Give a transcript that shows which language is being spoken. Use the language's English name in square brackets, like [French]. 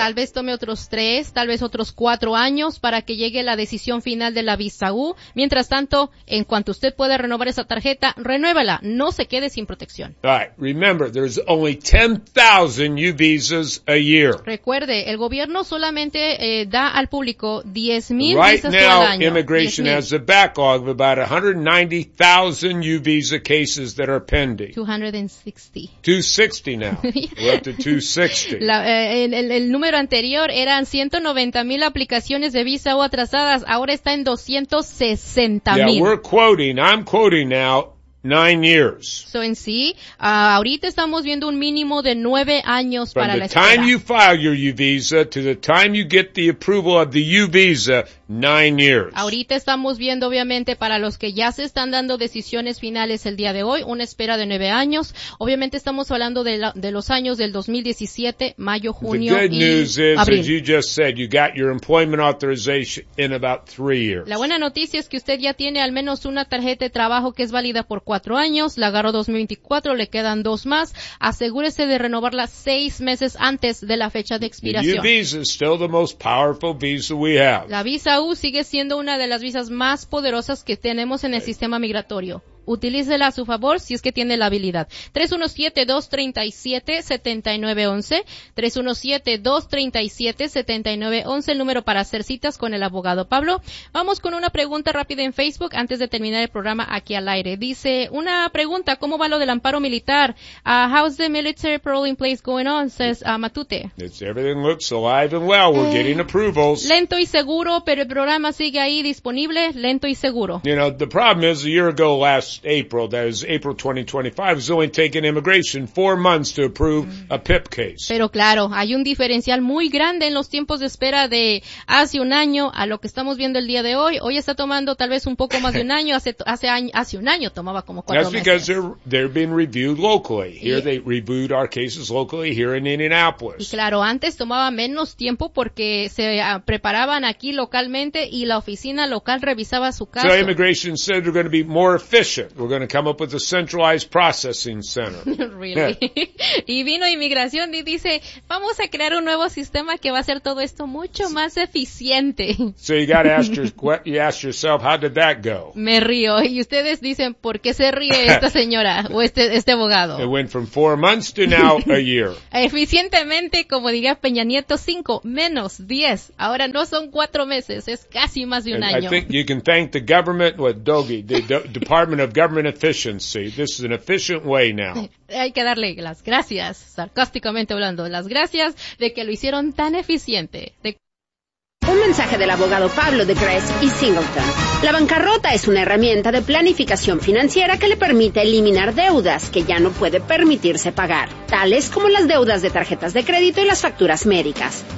[Spanish] Tal vez tome otros 3, tal vez otros 4 años para que llegue la decisión final de la visa U. Mientras tanto, en cuanto usted pueda renovar esa tarjeta, renuévala. No se quede sin protección. [English] All right. Remember, there's only 10,000 U visas a year. [Spanish] Recuerde, el gobierno solamente da al público 10,000 visas al año. [English] Right now, immigration has a backlog of about 190,000 U visa cases that are pending. 260 now. We're up to 260. [Spanish] El número anterior eran 190,000 aplicaciones de visa o atrasadas. Ahora está en 260,000. [English] Yeah, we're quoting. I'm quoting now. 9 years. [Spanish] So en sí, ahorita estamos viendo un mínimo de 9 años para la espera. [English] From the time you file your U visa to the time you get the approval of the U visa, 9 years. [Spanish] Ahorita estamos viendo, obviamente, para los que ya se están dando decisiones finales el día de hoy, una espera de 9 años. Obviamente estamos hablando de los años del 2017, mayo, junio y abril. [English] The good news is, as you just said, you got your employment authorization in about 3 years. [Spanish] La buena noticia es que usted ya tiene al menos una tarjeta de trabajo que es válida por 4 años, la agarró 2024, le quedan 2 más. Asegúrese de renovarla 6 meses antes de la fecha de expiración. [English] Visa is still the most powerful visa we have. [Spanish] La visa U sigue siendo una de las visas más poderosas que tenemos en el sistema migratorio. Utilícela a su favor si es que tiene la habilidad. 317-237-7911. 317-237-7911, el número para hacer citas con el abogado Pablo. Vamos con una pregunta rápida en Facebook antes de terminar el programa aquí al aire. Dice, una pregunta, ¿cómo va lo del amparo militar? [English] How's the military parole in place going on? Says Matute. It's everything looks alive and well. We're getting approvals. [Spanish] Lento y seguro, pero el programa sigue ahí disponible. Lento y seguro. [English] You know, the problem is a year ago last last April, that is April 2025, it's only taken immigration 4 months to approve a PIP case. [Spanish] Pero claro, hay un diferencial muy grande en los tiempos de espera de hace un año a lo que estamos viendo el día de hoy. Hoy está tomando tal vez un poco más de un año. Hace un año tomaba como 4 meses. [English] That's because they're being reviewed locally. Here they reviewed our cases locally here in Indianapolis. [Spanish] Y claro, antes tomaba menos tiempo porque se preparaban aquí localmente y la oficina local revisaba su caso. [English] So immigration said we're going to be more efficient. We're going to come up with a centralized processing center. Really? Yeah. [Spanish] Y vino inmigración y dice, vamos a crear un nuevo sistema que va a hacer todo esto mucho más eficiente. So you got to ask yourself, how did that go? Me río. Y ustedes dicen, ¿por qué se ríe esta señora o este abogado? [English] It went from 4 months to now a year. [Spanish] Eficientemente, como diría Peña Nieto, 5 menos 10. Ahora no son 4 meses, es casi más de un año. [English] I think you can thank the government with Doggy, the Department of Government Efficiency. This is an efficient way now. [Spanish] Hay que darle las gracias, sarcásticamente hablando, las gracias de que lo hicieron tan eficiente. Un mensaje del abogado Pablo de Grace y Singleton. La bancarrota es una herramienta de planificación financiera que le permite eliminar deudas que ya no puede permitirse pagar, tales como las deudas de tarjetas de crédito y las facturas médicas.